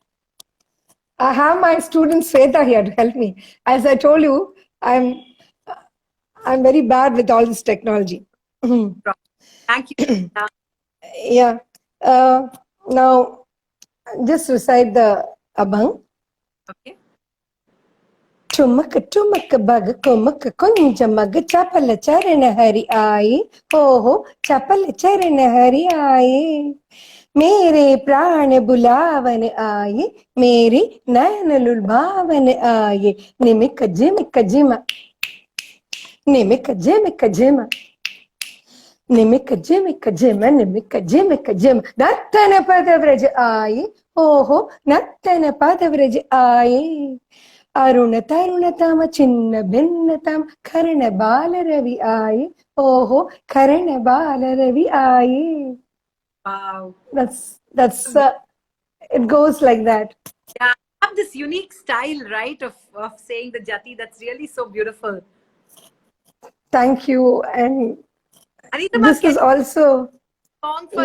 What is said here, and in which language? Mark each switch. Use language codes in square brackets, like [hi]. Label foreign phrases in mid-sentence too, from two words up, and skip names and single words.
[en] I have my student Sweta here to help me. As I told you, I'm very bad with all this technology. Thank you. Yeah. Now, just recite the abang. Okay. [hi] छुमक छुमक बाग कुमक कुंज मग चपल चरण हरि आए. Oh, चपल चरण हरि आए. मेरे प्राण बुलावन आए मेरे नैन लुभावन आए निमिक जिमिक जिमा निमिक जिमिक जिमा निमिक जिमिक जिमा निमिक जिमिक जिमा नर्तन पदव्रज आए ओहो नर्तन पदव्रज आए अरुण तरुण तम चिन्न भिन्न तम कर्ण बाल रवि आए ओहो कर्ण बाल रवि आए. [en] Wow. That's it goes like that. Yeah, I have this unique style, right, of saying the jati. That's really so beautiful. Thank you. And Anita, this is also song for